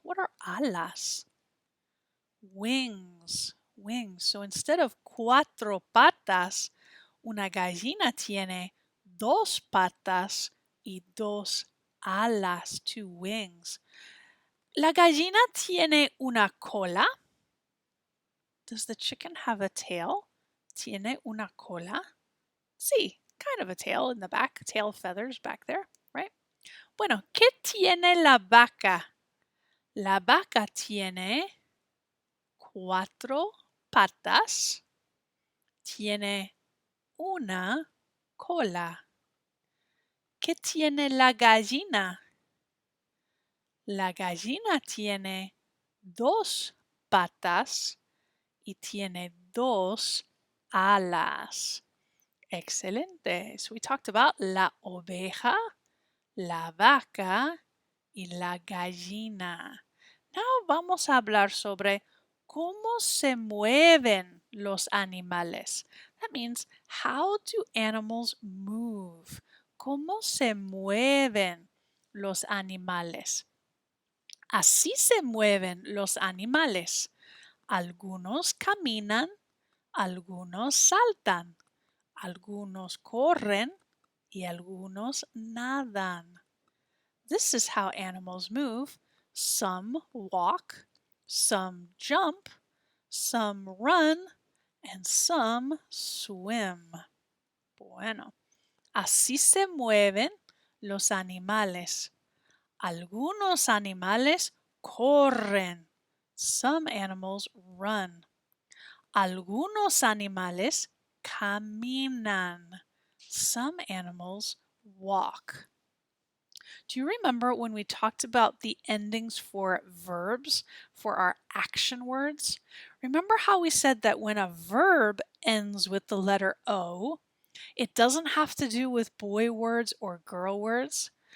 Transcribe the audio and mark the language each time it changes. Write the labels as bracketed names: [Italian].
[English] What are alas? Wings. Wings. So instead of [Spanish] cuatro patas, una gallina tiene dos patas y dos alas, [English] two wings. [Spanish] ¿La gallina tiene una cola? [English] Does the chicken have a tail? [Spanish] ¿Tiene una cola? [English] Sí, kind of a tail in the back, tail feathers back there, right? [Spanish] Bueno, ¿qué tiene la vaca? La vaca tiene cuatro patas, tiene una cola. ¿Qué tiene la gallina? La gallina tiene dos patas y tiene dos alas. Excelente. [English] So we talked about [Spanish] la oveja, la vaca y la gallina. Now vamos a hablar sobre cómo se mueven los animales. [English] That means, how do animals move? [Spanish] ¿Cómo se mueven los animales? Así se mueven los animales. Algunos caminan, algunos saltan, algunos corren y algunos nadan. [English] This is how animals move. Some walk, some jump, some run, and some swim. [Spanish] Bueno, así se mueven los animales. Algunos animales corren. [English] Some animals run. [Spanish] Algunos animales caminan. [English] Some animals walk. Do you remember when we talked about the endings for verbs, for our action words? Remember how we said that when a verb ends with the letter O, it doesn't have to do with boy words or girl words?